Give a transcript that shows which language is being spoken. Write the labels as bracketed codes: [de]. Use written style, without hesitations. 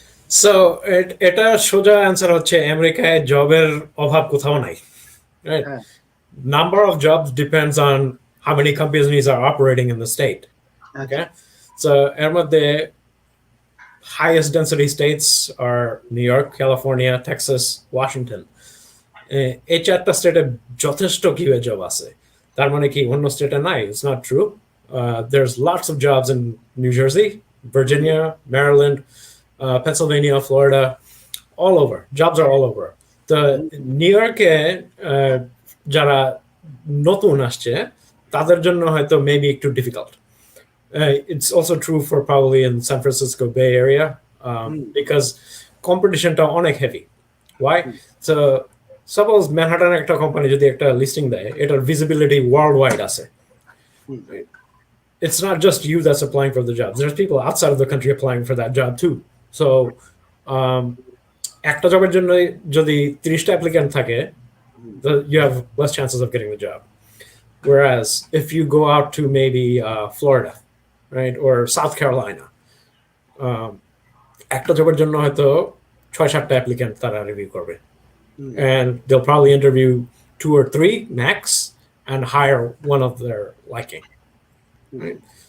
[bn] So এটা সোজা answer হচ্ছে আমেরিকায় জবের অভাব কোথাও নাই, রাইট? হ্যাঁ, [en] Number of jobs depends on how many companies are operating in the state. Okay, so [bn] এর মধ্যে [en] highest density states are New York, California, Texas, Washington. [bn] এই চারটা স্টেটে যথেষ্ট কিউএ জব আছে। তার মানে কি অন্য স্টেটে নাই? [en] It's not true. There's lots of jobs in New Jersey, Virginia, Maryland, Pennsylvania, Florida, all over. Jobs are all over. [bn] তো নিউ ইয়র্কে যারা নতুন আসছে তাদের জন্য হয়তো মেবি একটু difficult. [en] It's also true for probably in San Francisco Bay Area because competitionটা [bn] অনেক [en] heavy. Why? So suppose [bn] Manhattan একটা কোম্পানি যদি একটা লিস্টিং দেয়, এটার [en] visibility worldwide [bn] আছে. [en] It's not just you that's applying for the jobs. There's people outside of the country applying for that job too. [bn] So একটা জবের জন্য যদি 30টা অ্যাপ্লিক্যান্ট থাকে, [en] you have less chances of getting the job. Whereas if you go out to maybe Florida, right, or South Carolina, [bn] একটা জবের জন্য হয়তো 6-7টা applicant তারা রিভিউ করবে, [en] and they'll probably interview 2 or 3 max and hire one of their liking. Right?